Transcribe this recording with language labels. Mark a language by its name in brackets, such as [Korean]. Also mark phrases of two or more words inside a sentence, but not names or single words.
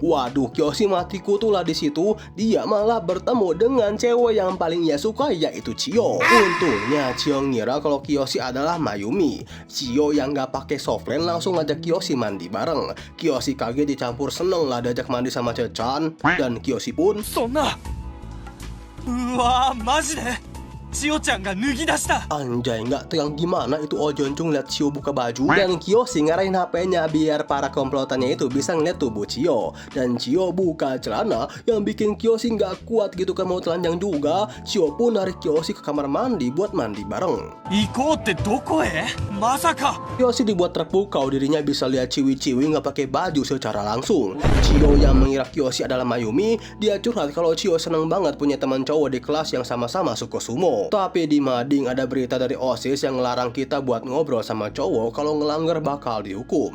[Indonesian] Waduh, Kiyoshi mati kutu lah di situ. Dia malah bertemu dengan cewek yang paling ia suka, yaitu Chiyo. Untungnya Chiyo ngira kalau Kiyoshi adalah Mayumi. Chiyo yang gak pakai softland langsung ngajak Kiyoshi mandi bareng. Kiyoshi kaget dicampur seneng lah diajak mandi sama Cecan, dan Kiyoshi pun [Japanese] そんな。うわー、マジで千代ちゃんが脱ぎ出した。 [Indonesian] Anjay, nggak tegang gimana itu Oh Joncung lihat Chio buka baju. Dan Kyoshi ngarahin HP-nya biar para komplotannya itu bisa ngeliat tubuh Chio. Dan Chio buka celana yang bikin Kyoshi nggak kuat gitu kan, mau telanjang juga. Chio pun narik Kyoshi ke kamar mandi buat mandi bareng. [Japanese] 行こうってどこへ？まさか。 [Indonesian] Kyoshi dibuat terpukau dirinya bisa lihat Ciwi-Ciwi nggak pakai baju secara langsung. Chio yang mengira Kyoshi adalah Mayumi, dia curhat kalau Chio seneng banget punya teman cowok di kelas yang sama-sama suka sumo. Tapi di mading ada berita dari OSIS yang ngelarang kita buat ngobrol sama cowok kalau ngelanggar bakal dihukum.